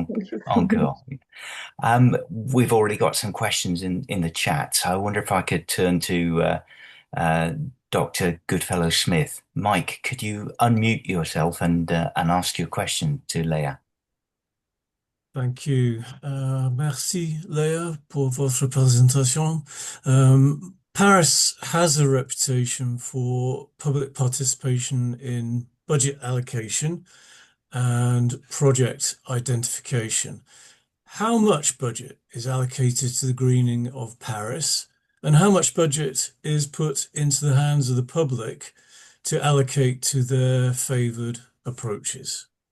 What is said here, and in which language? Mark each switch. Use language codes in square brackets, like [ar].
[en] Thank you so much. [fr] encore. [en] We've already got some questions in the chat, so I wonder if I could turn to uh, Dr. Goodfellow Smith. Mike, could you unmute yourself and ask your question to Leah? Thank you. [fr] Merci, Léa, pour votre présentation. [en] Paris has a reputation for public participation in budget allocation and project identification. How much budget is allocated to the greening of Paris, and how much budget is put into the hands of the public to allocate to their favored approaches?